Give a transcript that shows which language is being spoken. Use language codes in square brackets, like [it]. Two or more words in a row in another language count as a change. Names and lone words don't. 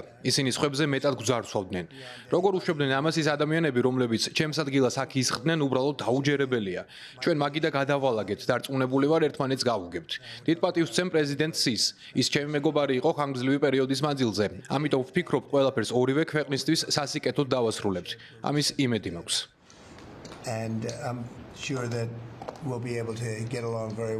[ka] ისინი სხვებზე მეტად გვძარცვავდნენ. როგორ უშვებდნენ ამას ის ადამიანები, რომლებიც ჩემს ადგილას აქ ისხდნენ, უბრალოდ დაუჯერებელია. ჩვენ მაგიდა გადავალაგეთ და რწმუნებული ვარ ერთმანეთს გავუგებთ. დიდ პატივს ვცემ პრეზიდენტ სის. ის ჩემი მეგობარი იყო ხანგრძლივი პერიოდის მანძილზე. ამიტომ ვფიქრობ, ყველაფერს ორივე ქვეყნისთვის სასიკეთოდ დავასრულებთ. ამის იმედი მაქვს. [en] And I'm sure that we'll be able to get along very well.